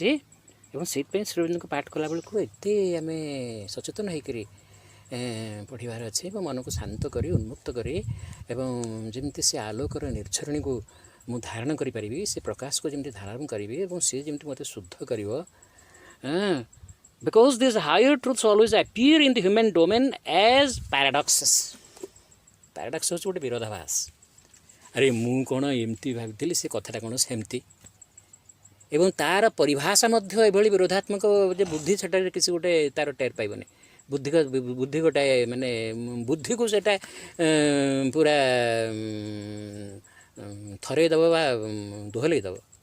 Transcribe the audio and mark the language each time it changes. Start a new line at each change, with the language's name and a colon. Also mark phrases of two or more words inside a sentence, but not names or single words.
Odia: ଏବଂ ସେଇଥିପାଇଁ ଶ୍ରୀ ଅରବିନ୍ଦଙ୍କ ପାଠ କଲାବେଳକୁ ଏତେ ଆମେ ସଚେତନ ହେଇକରି ପଢ଼ିବାର ଅଛି, ଏବଂ ମନକୁ ଶାନ୍ତ କରି ଉନ୍ମୁକ୍ତ କରି, ଏବଂ ଯେମିତି ସେ ଆଲୋକର ନିର୍ଝରଣୀକୁ ମୁଁ ଧାରଣ କରିପାରିବି, ସେ ପ୍ରକାଶକୁ ଯେମିତି ଧାରଣ କରିବି, ଏବଂ ସେ ଯେମିତି ମୋତେ ଶୁଦ୍ଧ କରିବ।
English: Because these higher truths always appear in the human domain as paradoxes.
Odia: Paradox ହେଉଛି ଗୋଟେ ବିରୋଧାଭାସ। ଆରେ ମୁଁ କ'ଣ ଏମିତି ଭାବିଥିଲି, ସେ କଥାଟା କ'ଣ ସେମିତି, ଏବଂ ତା'ର ପରିଭାଷା ମଧ୍ୟ ଏଭଳି ବିରୋଧାତ୍ମକ ଯେ ବୁଦ୍ଧି ସେଠାରେ କିଛି ଗୋଟେ ତା'ର ଟେର୍ ପାଇବନି। ବୁଦ୍ଧି ଗୋଟାଏ ମାନେ ବୁଦ୍ଧିକୁ ସେଇଟା ପୁରା ଥରେଇ ଦେବ ବା ଦୋହଲେଇ ଦେବ।